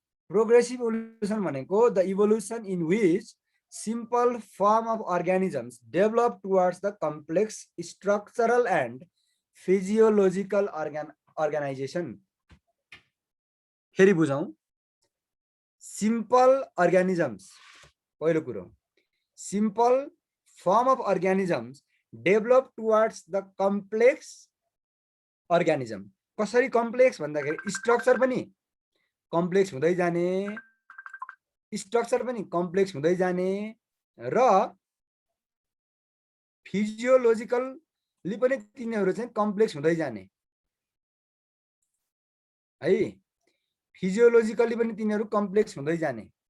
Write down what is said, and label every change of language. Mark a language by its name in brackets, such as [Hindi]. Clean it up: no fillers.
[Nepali] Progressive evolution भनेको [English] The evolution in which simple form of organisms develop towards the complex structural and physiological organization. फेरि बुझौं simple organisms पहिलो कुरो simple form of organisms develop towards the complex organism. [Nepali] कसरी complex भन्दाखेरि structure पनि complex हुँदै जाने structure पनि complex हुँदै जाने र फिजियोलोजिकली पनि तिनीहरू चाहिँ कम्प्लेक्स हुँदै जाने है फिजियोलोजिकली पनि तिनीहरू कम्प्लेक्स हुँदै जाने